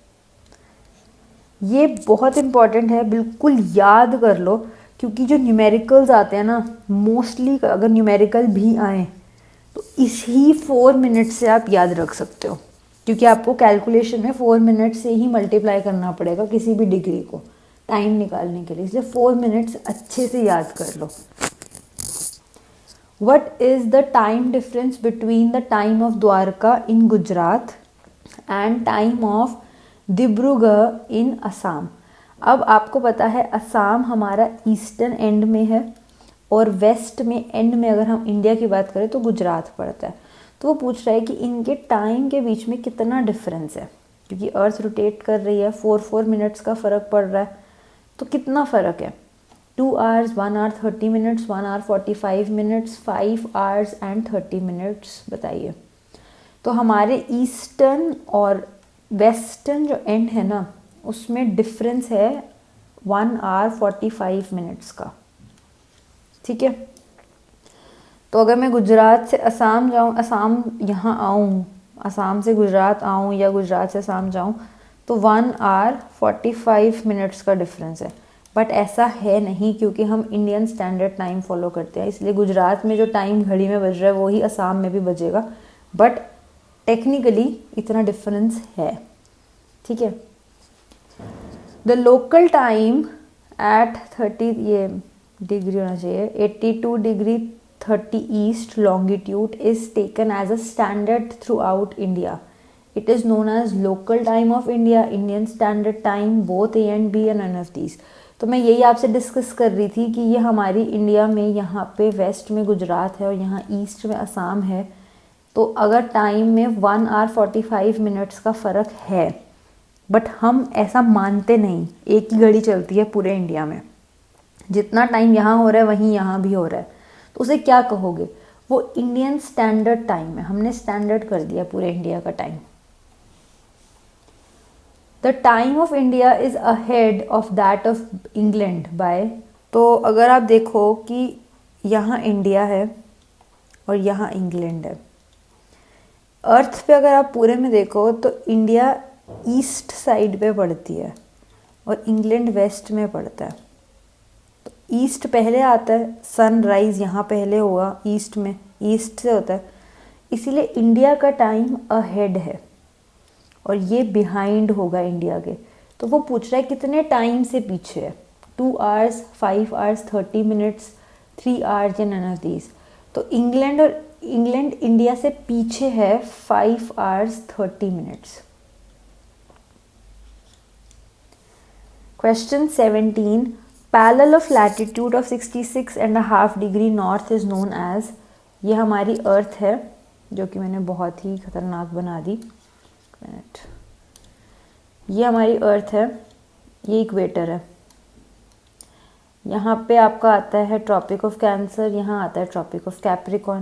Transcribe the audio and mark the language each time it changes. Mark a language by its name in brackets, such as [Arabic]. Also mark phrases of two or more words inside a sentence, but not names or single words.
[Hindi] ये बहुत इम्पॉर्टेंट है, बिल्कुल याद कर लो, क्योंकि जो न्यूमेरिकल्स आते हैं ना, मोस्टली अगर न्यूमेरिकल भी आए तो इसी 4 मिनट से आप याद रख सकते हो, क्योंकि आपको कैलकुलेशन में 4 मिनट से ही मल्टीप्लाई करना पड़ेगा किसी भी डिग्री को टाइम निकालने के लिए, इसलिए 4 मिनट्स अच्छे से याद कर लो। [English] What is the time difference between the time of Dwarka in Gujarat and time of Dibrugarh in Assam? [Hindi] अब आपको पता है असम हमारा [English] eastern end [Hindi] में है और वेस्ट में एंड में अगर हम इंडिया की बात करें तो गुजरात पड़ता है। तो वो पूछ रहा है कि इनके टाइम के बीच में कितना डिफरेंस है, क्योंकि [English] earth rotate [Hindi] कर रही है, 4 मिनट्स का फ़र्क पड़ रहा है, तो कितना फ़र्क है? [English] 2 hours, 1 hour 30 minutes, 1 hour 45 minutes, 5 hours and 30 minutes। बताइए। [Hindi] तो हमारे ईस्टर्न और वेस्टर्न जो एंड है ना, उसमें डिफरेंस है [English] 1 hour 45 minutes [Hindi] का। ठीक है, तो अगर मैं गुजरात से असम जाऊँ, असम यहाँ आऊँ, असम से गुजरात आऊँ या गुजरात से असम जाऊँ, तो [English] 1 hour 45 minutes [Hindi] का डिफरेंस है। बट ऐसा है नहीं, क्योंकि हम [English] Indian Standard Time follow [Hindi] करते हैं, इसलिए गुजरात में जो टाइम घड़ी में बज रहा है वही असम में भी बजेगा, [English] but technically [Hindi] इतना डिफरेंस है। ठीक है। [English] The local time at 30, [Hindi] ये डिग्री होना चाहिए, [English] 82 degree 30 east longitude is taken as a standard throughout India. It is known as local time of India, Indian Standard Time, both A and B and none of these. [Hindi] तो मैं यही आपसे डिस्कस कर रही थी कि ये हमारी इंडिया में यहाँ पे वेस्ट में गुजरात है और यहाँ ईस्ट में असम है, तो अगर टाइम में [English] 1 hour 45 minutes [Hindi] का फ़र्क है, बट हम ऐसा मानते नहीं, एक ही घड़ी चलती है पूरे इंडिया में, जितना टाइम यहाँ हो रहा है वहीं यहाँ भी हो रहा है, तो उसे क्या कहोगे? वो [English] Indian Standard Time [Hindi] है, हमने स्टैंडर्ड कर दिया पूरे इंडिया का टाइम। [English] The time of India is ahead of that of England by. [Hindi] तो अगर आप देखो कि यहाँ इंडिया है और यहाँ इंग्लैंड है, अर्थ पे अगर आप पूरे में देखो तो इंडिया [English] east side [Hindi] पे पड़ती है और इंग्लैंड वेस्ट में पड़ता है। तो ईस्ट पहले आता है, सनराइज यहाँ पहले होगा ईस्ट में, ईस्ट से होता है, इसीलिए इंडिया का टाइम अहेड है और ये बिहाइंड होगा इंडिया के। तो वो पूछ रहा है कितने टाइम से पीछे है, [English] 2 hours, 5 hours, 30 minutes, 3 hours [Hindi] या [English] none of these. [Hindi] तो इंग्लैंड इंडिया से पीछे है [English] 5 hours 30 minutes। Question 17, parallel of latitude of 66.5 degree north is known as. [Hindi] ये हमारी अर्थ है जो कि मैंने बहुत ही खतरनाक बना दी। मिनट, ये हमारी अर्थ है, ये इक्वेटर है, यहाँ पे आपका आता है ट्रॉपिक ऑफ कैंसर, यहाँ आता है ट्रॉपिक ऑफ कैप्रिकॉर्न।